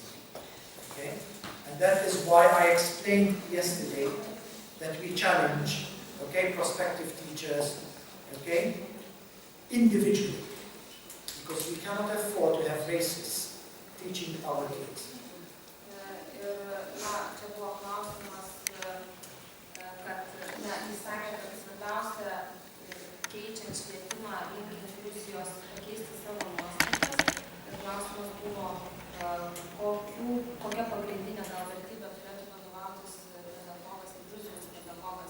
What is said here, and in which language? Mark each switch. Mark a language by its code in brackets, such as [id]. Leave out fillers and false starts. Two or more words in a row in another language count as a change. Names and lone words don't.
[en] Okay? And that is why I explained yesterday that we challenge, okay, prospective teachers, okay, individually. Because we cannot afford to have racists teaching our kids. [lt] Čia buvo klausimas, kad jis sakė, kad svarbiausia keičiant švietimą link inkliuzijos pakeisti savo nuostatas. Ir klausimas buvo, kokia pagrindinė gal vertybė turėtų vadovautis pedagogas, inkliuzinis pedagogas.